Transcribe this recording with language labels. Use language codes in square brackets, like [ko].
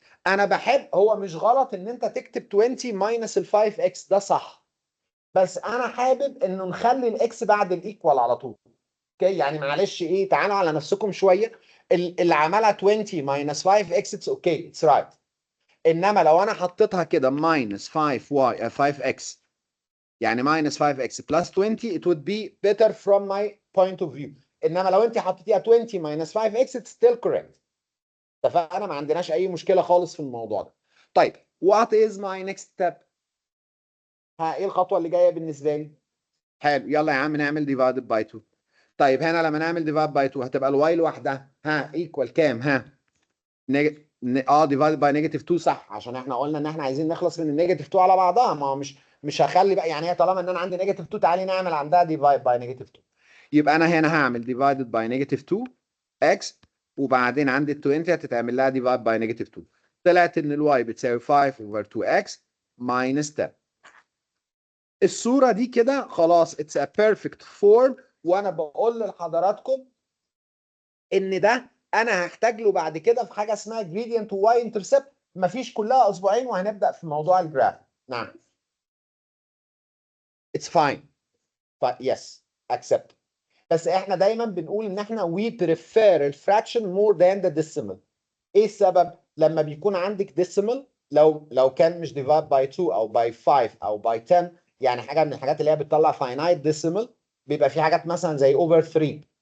[ar] انا بحب، هو مش غلط ان انت تكتب 20 minus ال 5x، ده صح، بس انا حابب انه نخلي الاكس بعد الايكوال على طول. اوكي يعني معلش ايه، تعالوا على نفسكم شويه. اللي عملها [en] 20 minus 5x it's okay it's right. [ar] انما لو انا حطيتها كده [en] minus 5x يعني minus 5x plus 20 it would be better from my point of view. [ar] انما لو انت حطيتيها [en] 20 minus 5x it's still correct. [ar] اتفقنا؟ ما عندناش اي مشكله خالص في الموضوع ده. طيب [en] what is my next step؟ [ar] ايه الخطوه اللي جايه بالنسبه لي؟ حلو، يلا يا عم نعمل [en] divided by 2. [ar] طيب هنا لما نعمل divided by 2 هتبقى الواي لوحدها ايكوال كام؟ divided by negative 2 صح، عشان احنا قلنا ان احنا عايزين نخلص من النيجاتيف 2 على بعضها. ما هو مش هخلي بقى، يعني هي طالما ان انا عندي نيجاتيف 2 تعالي نعمل عندها divide by negative 2. يبقى انا هنا هعمل divided by negative 2 x، وبعدين عندي ال 20 هتتعمل لها divide by negative 2. طلعت ان الواي بتساوي 5 over 2x minus 10. الصورة دي كده خلاص [en] it's a perfect form. [ar] وانا بقول لحضراتكم ان ده انا هحتاج له بعد كده في حاجه اسمها gradient y intercept. مفيش، كلها اسبوعين وهنبدا في موضوع الجراف. نعم [en] it's fine. yes accept. [ar] بس احنا دايما بنقول ان احنا [en] we prefer [ar] الفراكشن [en] more than the decimal. [ar] ايه السبب؟ لما بيكون عندك decimal، لو كان مش divide by 2 او by 5 او by 10، يعني حاجه من الحاجات اللي هي بتطلع finite decimal، بيبقى في حاجات مثلا زي over 3.